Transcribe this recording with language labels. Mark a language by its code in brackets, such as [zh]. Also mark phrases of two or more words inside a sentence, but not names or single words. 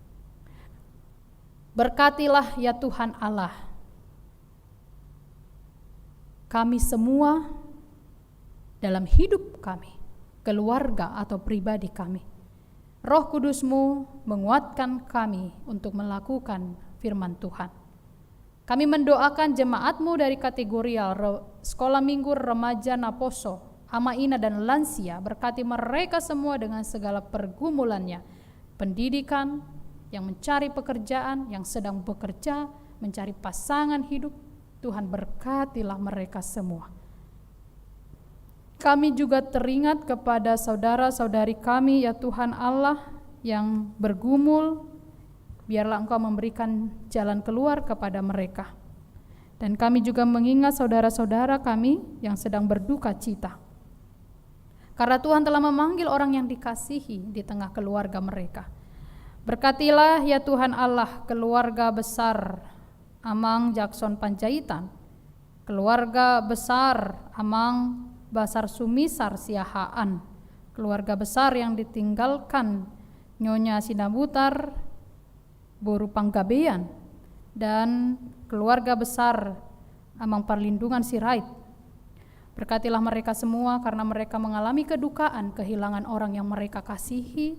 [id] Berkatilah ya Tuhan Allah, kami semua dalam hidup kami, keluarga atau pribadi kami. Roh Kudus-Mu menguatkan kami untuk melakukan firman Tuhan. Kami mendoakan jemaat-Mu dari kategori sekolah minggu, remaja, naposo, Ama-ina dan lansia, berkati mereka semua dengan segala pergumulannya, pendidikan, yang mencari pekerjaan, yang sedang bekerja, mencari pasangan hidup. Tuhan berkatilah mereka semua. Kami juga teringat kepada saudara-saudari kami ya Tuhan Allah yang bergumul, biarlah Engkau memberikan jalan keluar kepada mereka. Dan kami juga mengingat saudara-saudara kami yang sedang berduka cita, karena Tuhan telah memanggil orang yang dikasihi di tengah keluarga mereka. Berkatilah ya Tuhan Allah keluarga besar Amang Jackson Panjaitan, keluarga besar Amang Basar Sumisar Siahaan, keluarga besar yang ditinggalkan Nyonya Sinabutar Boru Panggabean, dan keluarga besar Amang Perlindungan Sirait. Berkatilah mereka semua karena mereka mengalami kedukaan, kehilangan orang yang mereka kasihi.